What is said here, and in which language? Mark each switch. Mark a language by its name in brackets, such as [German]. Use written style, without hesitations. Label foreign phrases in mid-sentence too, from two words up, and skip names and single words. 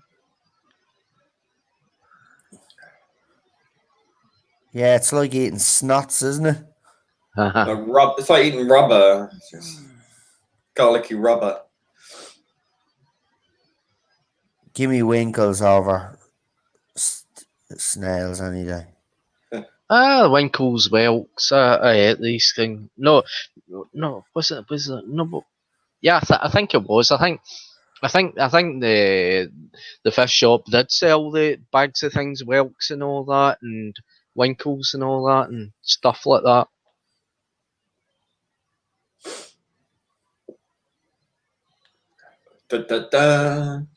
[English] Yeah, it's like eating snots, isn't it? It's like eating rubber. Garlicky rubber. Give me winkles over snails any day. Winkles, whelks. I ate these things. No. Was it? No. Yeah, I think it was. I think I think the fish shop did sell the bags of things, whelks and all that, and winkles and all that, and stuff like that. Da, da, da.